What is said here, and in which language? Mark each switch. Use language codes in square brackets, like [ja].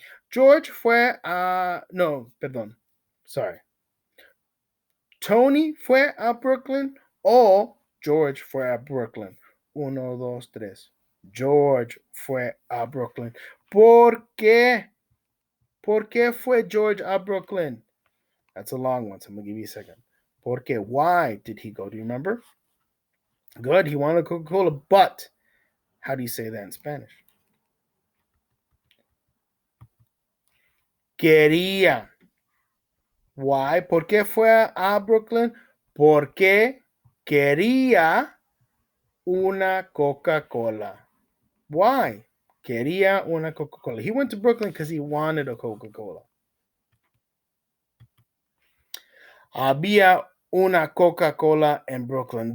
[es] George fue a... No, perdón. [en] Sorry. [es] Tony fue a Brooklyn o George fue a Brooklyn. Uno, dos, tres. George fue a Brooklyn. ¿Por qué? ¿Por qué fue George a Brooklyn? [en] That's a long one, so I'm going to give you a second. [es] ¿Por qué? [en] Why did he go? Do you remember? Good, he wanted Coca-Cola, but how do you say that in Spanish? [es] Quería. [en] Why? [es] ¿Por qué fue a Brooklyn? Porque quería una Coca-Cola. [en] Why? [es] Quería una Coca-Cola. [en] He went to Brooklyn because he wanted a Coca-Cola. [es] Había una Coca-Cola [en] in Brooklyn.